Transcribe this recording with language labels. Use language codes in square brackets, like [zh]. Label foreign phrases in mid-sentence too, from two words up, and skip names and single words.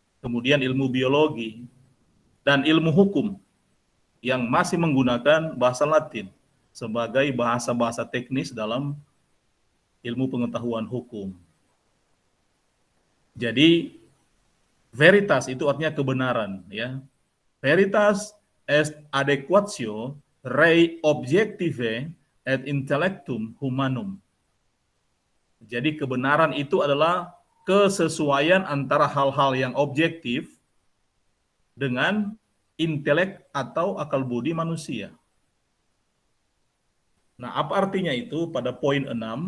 [id] Kemudian ilmu biologi, dan ilmu hukum yang masih menggunakan bahasa Latin sebagai bahasa-bahasa teknis dalam ilmu pengetahuan hukum. Jadi veritas itu artinya kebenaran, ya. [la] Veritas est adequatio rei objective et intellectum humanum. [id] Jadi kebenaran itu adalah kesesuaian antara hal-hal yang objektif dengan intelek atau akal budi manusia. Nah, apa artinya itu pada poin 6?